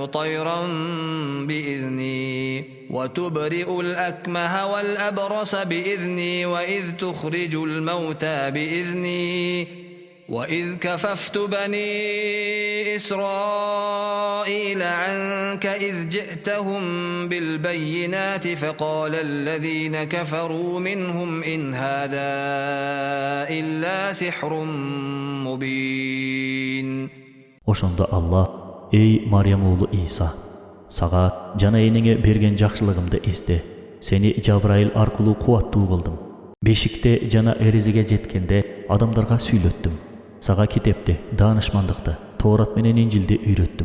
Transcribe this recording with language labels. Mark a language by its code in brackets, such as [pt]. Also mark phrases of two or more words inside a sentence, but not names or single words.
[ar] طيرا بإذني وتبرئ الأكمه والأبرص بإذني وإذ تخرج الموتى بإذني وإذ كففت بني إسرائيل عنك إذ جئتهم بالبينات فقال الذين كفروا منهم إن هذا إلا سحر مبين. [ky] Ошондо Аллах: «Эй Марьям уулу Иса, сага жана энеңе берген жакшылыгымды эсте. Сени Жабраил аркылуу кубаттуу кылдым. Бешикте жана эризиге жеткенде адамдарга сүйлөттүм. Сага китепти, даанышмандыкты, Тоорат менен Инжилди үйрөттүм.